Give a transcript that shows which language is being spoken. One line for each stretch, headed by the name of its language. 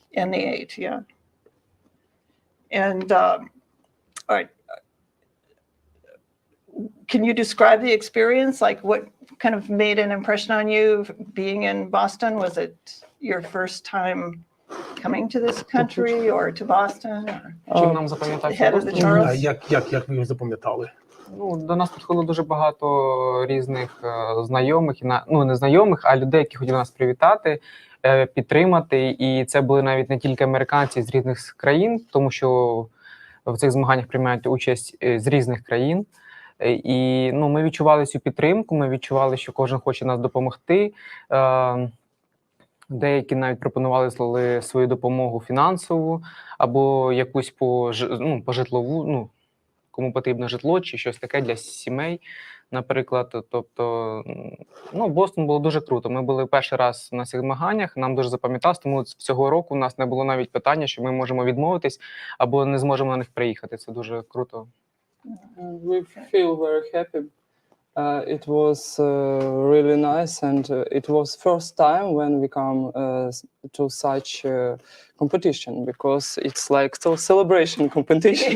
English: In the 8, yeah. And all right. Can you describe the experience? What kind of made an impression on you being in Boston? Was it your first time coming to this country or to Boston? Or
Ukrainian: Чим нам запам'ятався
English: Head of the
Ukrainian: Бостон?
English: Charles?
Ukrainian: Як ви його запам'ятали? Ну, до нас підходило дуже багато різних знайомих, ну не знайомих, а людей, які хотіли нас привітати, підтримати. І це були навіть не тільки американці з різних країн, тому що в цих змаганнях приймають участь з різних країн. І ну, ми відчували цю підтримку, ми відчували, що кожен хоче нас допомогти. Деякі навіть пропонували свою допомогу фінансову або якусь по житлову, ну, кому потрібно житло чи щось таке для сімей, наприклад. Тобто, ну, Бостон було дуже круто. Ми були перший раз на цих змаганнях, нам дуже запам'яталось, тому цього року у нас не було навіть питання, що ми можемо відмовитись або не зможемо на них приїхати. Це дуже круто.
English: We feel very happy. It was really nice, and it was first time when we come to such competition, because it's like so celebration competition.